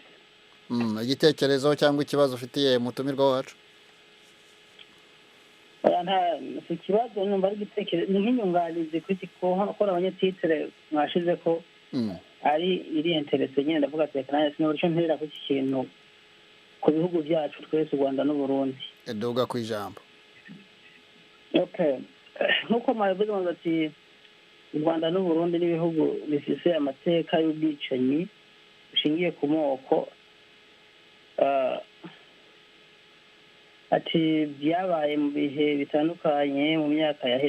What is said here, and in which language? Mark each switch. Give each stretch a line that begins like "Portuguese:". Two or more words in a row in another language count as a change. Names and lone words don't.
Kinyarwanda: Igitekerezo cyangwa ikibazo ufitiye mutumirwa wacu? Nta si ikibazo, numva ari igitekerezo, ni nk'inyunganizi ko abanyatitire mwashize ko ari iri interese nyine, ndavuga ati reka nanjye sinabura icyo mperera ku iki kintu ku bihugu byacu twese, u Rwanda n'u Burundi. Duga ku ijambo. Okay, nk'uko mwabivuze ngo ati u Rwanda n'u Burundi n'ibihugu bifise amateka y'ubwicanyi bushingiye ku moko, ati byabaye mu bihe bitandukanye mu myaka yaheze.